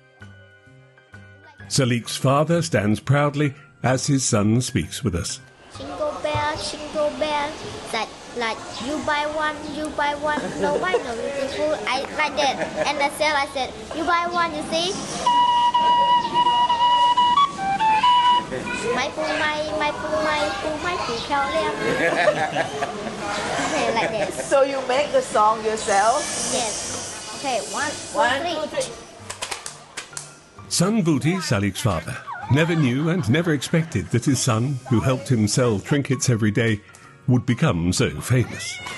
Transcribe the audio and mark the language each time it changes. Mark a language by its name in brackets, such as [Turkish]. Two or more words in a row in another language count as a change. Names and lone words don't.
[English] Salik's father stands proudly as his son speaks with us. Jingle bell, like you buy one, no buy no beautiful. I like that. And I said, you buy one, you see? Mai pu khéo liang. Okay, like that. So you make the song yourself? Yes. Okay, one, two, three. Son Vuti, Salik's father, never knew and never expected that his son, who helped him sell trinkets every day, would become so famous.